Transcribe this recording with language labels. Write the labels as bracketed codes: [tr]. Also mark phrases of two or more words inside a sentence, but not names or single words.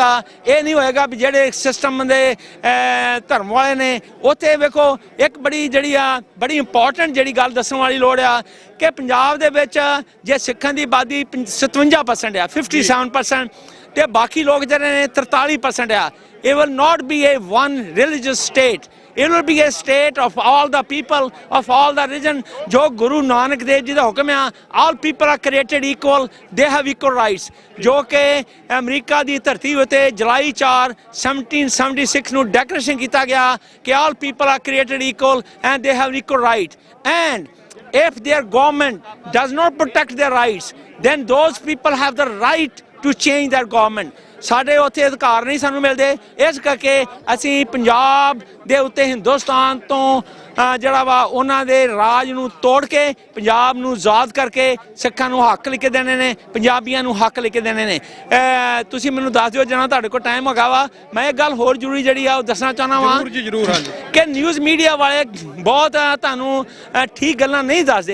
[pa] ਇਹ ਨਹੀਂ ਹੋਏਗਾ ਵੀ ਜਿਹੜੇ ਸਿਸਟਮ ਦੇ ਧਰਮ ਵਾਲੇ ਨੇ ਉੱਥੇ ਵੇਖੋ। ਇੱਕ ਬੜੀ ਇੰਪੋਰਟੈਂਟ ਜਿਹੜੀ ਗੱਲ ਦੱਸਣ ਵਾਲੀ ਲੋੜ ਆ ਕਿ ਪੰਜਾਬ ਦੇ ਵਿੱਚ ਜੇ ਸਿੱਖਾਂ ਦੀ ਆਬਾਦੀ 57% ਆ, 57% ਤੇ ਬਾਕੀ ਲੋਕ ਜਿਹੜੇ ਨੇ 43% ਆ। [en] It will not be a one religious state. It will be a state of all the people, of all the religion. [hi] जो गुरु नानक देव जी का हुक्म है, [en] all people are created equal, they have equal rights. [hi] जो कि अमरीका की धरती उत्ते जुलाई 4 1776 [pa] ਨੂੰ ਡੈਕਲੇਰੇਸ਼ਨ ਕੀਤਾ ਗਿਆ [en] कि all people are created equal and they have equal right. And if their government does not protect their rights, then those people have the right to change their government. [pa] ਸਾਡੇ ਉੱਥੇ ਅਧਿਕਾਰ ਨਹੀਂ ਸਾਨੂੰ ਮਿਲਦੇ। ਇਸ ਕਰਕੇ ਅਸੀਂ ਪੰਜਾਬ ਦੇ ਉੱਤੇ ਹਿੰਦੁਸਤਾਨ ਤੋਂ ਜਿਹੜਾ ਵਾ ਉਹਨਾਂ ਦੇ ਰਾਜ ਨੂੰ ਤੋੜ ਕੇ ਪੰਜਾਬ ਨੂੰ ਆਜ਼ਾਦ ਕਰਕੇ ਸਿੱਖਾਂ ਨੂੰ ਹੱਕ ਲਿਖ ਕੇ ਦੇਣੇ ਨੇ, ਪੰਜਾਬੀਆਂ ਨੂੰ ਹੱਕ ਲਿਖ ਕੇ ਦੇਣੇ ਨੇ। ਤੁਸੀਂ ਮੈਨੂੰ ਦੱਸ ਦਿਓ ਜਦੋਂ ਤੁਹਾਡੇ ਕੋਲ ਟਾਈਮ ਹੈਗਾ ਵਾ। ਮੈਂ ਇੱਕ ਗੱਲ ਹੋਰ ਜ਼ਰੂਰੀ ਜਿਹੜੀ ਆ ਉਹ ਦੱਸਣਾ ਚਾਹੁੰਦਾ ਵਾਂ ਕਿ [en] news media [pa] ਵਾਲੇ ਬਹੁਤ ਤੁਹਾਨੂੰ ਠੀਕ ਗੱਲਾਂ ਨਹੀਂ ਦੱਸਦੇ।